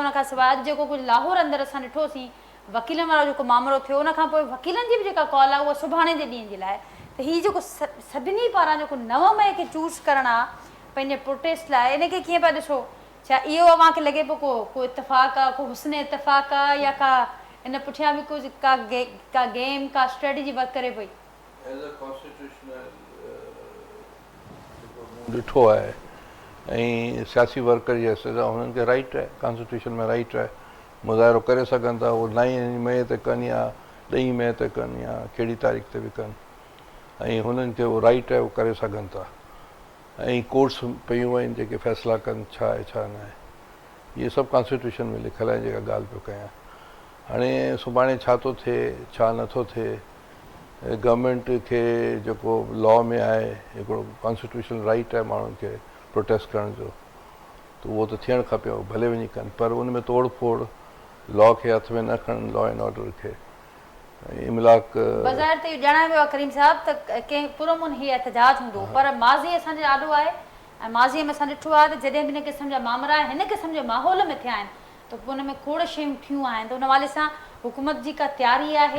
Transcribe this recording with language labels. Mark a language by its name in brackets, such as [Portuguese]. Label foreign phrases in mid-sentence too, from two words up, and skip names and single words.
[Sindhi] उनखां सवाइ अॼु जेको कुझु लाहौर अंदरि असां ॾिठोसीं वकीलनि वारो जेको मामिलो थियो, उनखां पोइ वकीलनि जी बि जेका कॉल आहे उहा सुभाणे जे ॾींहं जे लाइ। त हीअ जेको सभिनी पारां जेको 9 मई खे चूज़ करणु आहे पंहिंजे प्रोटेस्ट लाइ, इनखे कीअं पिया ॾिसो? छा इहो अव्हांखे लॻे पियो को इतफ़ाक़ आहे, को हुस्न इतफ़ाक़ आहे, या का इन पुठियां बि कुझु का गेम का स्ट्रेटेजी वर्क करे पई? ॾिठो आहे ऐं सियासी वर्कर जी हैसियत सां हुननि खे राइट आहे, कॉन्स्टिट्यूशन में राइट आहे, मुज़ाहिरो करे सघनि था, उहो 9 मई ते कनि या 10 मई ते कनि या कहिड़ी तारीख़ ते बि कनि, ऐं हुननि खे उहो राइट आहे, उहो करे सघनि था। ऐं कोर्ट्स पियूं आहिनि जेके फ़ैसिला कनि छा आहे छा न आहे, इहे सभु कॉन्स्टिट्यूशन में लिखियलु आहे जेका ॻाल्हि पियो कयां। हाणे सुभाणे छा थो थिए छा नथो थिए, गवर्नमेंट खे जेको लॉ में आहे हिकिड़ो [English] constitutional right [Sindhi] आहे माण्हुनि खे प्रोटेस्ट करण जो, त उहो त थियणु खपे, भले वञी कनि, पर उन में तोड़ फोड़ लॉ खे हथ में न खणनि, [English] law and order [Sindhi] खे। इमलाक बाज़ार ते इहो ॼाणायो वियो आहे करीम साहब त कंहिं पुरमुन ही एहतजाज हूंदो, पर माज़ी असांजो ॾाढो आहे ऐं माज़ीअ में असां ॾिठो आहे त जॾहिं बि हिन क़िस्म जा मामला हिन क़िस्म जे माहौल में थिया आहिनि त पोइ हुन में खोड़ शयूं थियूं आहिनि, त उन हवाले सां हुकूमत जी का तयारी आहे,